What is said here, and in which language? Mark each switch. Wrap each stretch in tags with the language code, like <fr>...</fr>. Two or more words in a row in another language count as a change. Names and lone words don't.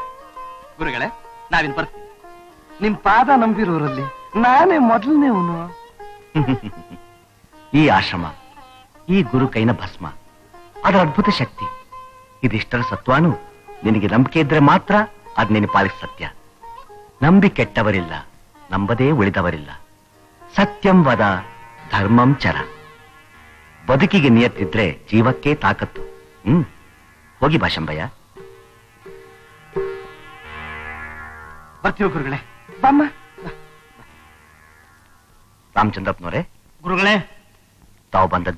<kn>ಗುರುಗಳೇ, ನಾವಿನ್ ಬರ್ತೀವಿ. ನಿಮ್ ಪಾದ ನಂಬಿರೋರಲ್ಲಿ ನಾನೇ ಮೊದಲನೇವನು. ಈ ಆಶ್ರಮ, ಈ ಗುರು ಕೈನ ಭಸ್ಮ, ಅದರ ಅದ್ಭುತ ಶಕ್ತಿ, ಇದಿಷ್ಟರ ಸತ್ವಾನು ನಿನಗೆ ನಂಬಿಕೆ ಇದ್ರೆ ಮಾತ್ರ ಅದ್ ನಿನ್ನ ಪಾಲಿಗೆ ಸತ್ಯ. ನಂಬಿ ಕೆಟ್ಟವರಿಲ್ಲ, ನಂಬದೇ ಉಳಿದವರಿಲ್ಲ.</kn> <sa>ಸತ್ಯಂ ವದ ಧರ್ಮಂ ಚರ.</sa> <kn>ಬದುಕಿಗೆ ನಿಯತ್ತಿದ್ರೆ ಜೀವಕ್ಕೆ ತಾಕತ್ತು. ಹೋಗಿ ಬಾ ಶಂಭಯ್ಯ. ಬರ್ತೀವಿ ಗುರುಗಳೇ. ಬಮ್ಮ. ರಾಮಚಂದ್ರಪ್ಪನವರೇ, ಗುರುಗಳೇ, ತಾವು ಬಂದದ್ದು</kn>